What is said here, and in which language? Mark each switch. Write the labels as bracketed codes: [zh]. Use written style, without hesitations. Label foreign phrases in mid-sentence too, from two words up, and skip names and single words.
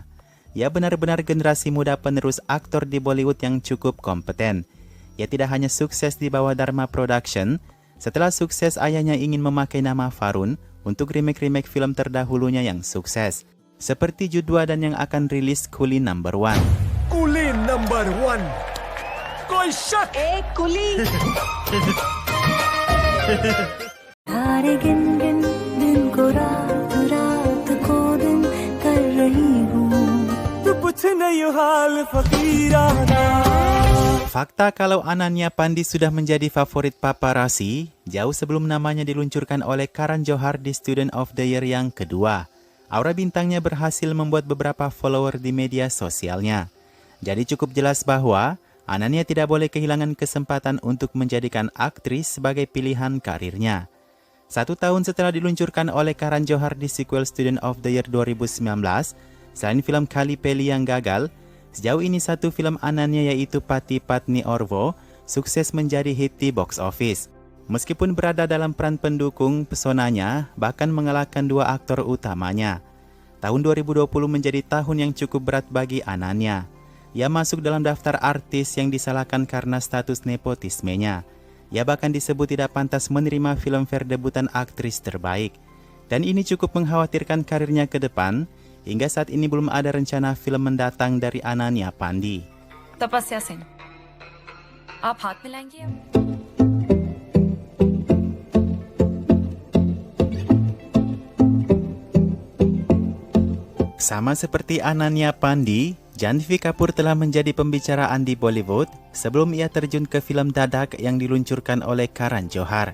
[id] Ia benar-benar generasi muda penerus aktor di Bollywood yang cukup kompeten. Ia tidak hanya sukses di bawah Dharma Production, setelah sukses ayahnya ingin memakai nama Varun untuk remake-remake film terdahulunya yang sukses, seperti Judwa dan yang akan rilis Coolie No. 1. [hi] Coolie No. 1. कोई शक! Coolie! तारे गिन गिन दिन को रात को दिन कर रही हूँ तू पूछ नहीं हाल फकीराना. [id] Fakta kalau Ananya Pandey sudah menjadi favorit paparazzi jauh sebelum namanya diluncurkan oleh Karan Johar di Student of the Year yang kedua. Aura bintangnya berhasil membuat beberapa follower di media sosialnya. Jadi cukup jelas bahwa Ananya tidak boleh kehilangan kesempatan untuk menjadikan aktris sebagai pilihan karirnya. 1 tahun setelah diluncurkan oleh Karan Johar di sequel Student of the Year 2019, selain film Kali Peli yang gagal, sejauh ini 1 film Ananya yaitu Pati Patni Orvo sukses menjadi hit di [en] box office. [id] Meskipun berada dalam peran pendukung, pesonanya bahkan mengalahkan 2 aktor utamanya. Tahun 2020 menjadi tahun yang cukup berat bagi Ananya. Ia masuk dalam daftar artis yang disalahkan karena status nepotismenya. Ia bahkan disebut tidak pantas menerima filmfare debutan aktris terbaik. Dan ini cukup mengkhawatirkan karirnya ke depan. Hingga saat ini belum ada rencana film mendatang dari Ananya Pandey. [hi] तपस्या सेन, आप हाथ मिलाएंगे? [id] Sama seperti Ananya Pandey, Janhvi Kapoor telah menjadi pembicaraan di Bollywood sebelum ia terjun ke film Dadak yang diluncurkan oleh Karan Johar.